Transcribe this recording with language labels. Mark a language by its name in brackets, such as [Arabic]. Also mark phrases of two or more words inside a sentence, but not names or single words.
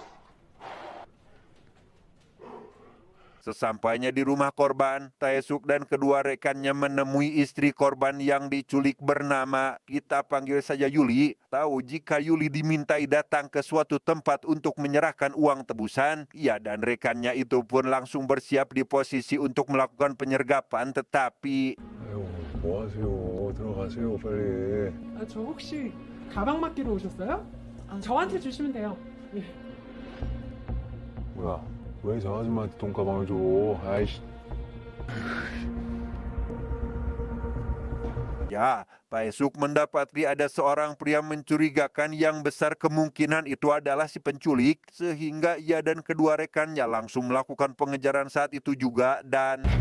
[Indonesian] Sesampainya di rumah korban, Taesuk dan kedua rekannya menemui istri korban yang diculik bernama, kita panggil saja Yuli. Tahu jika Yuli dimintai datang ke suatu tempat untuk menyerahkan uang tebusan, ia dan rekannya itu pun langsung bersiap di posisi untuk melakukan penyergapan, tetapi [Korean] 아유, 뭐 하세요? 들어가세요, 빨리. 저 혹시 가방 맡기러 오셨어요? 저한테 주시면 돼요. 예. 뭐야? 왜 저 아줌마한테 돈가방을 줘? 아이씨. [Indonesian] ya, Taesuk mendapati ada seorang pria mencurigakan yang besar kemungkinan itu adalah si penculik, sehingga ia dan kedua rekannya langsung melakukan pengejaran saat itu juga dan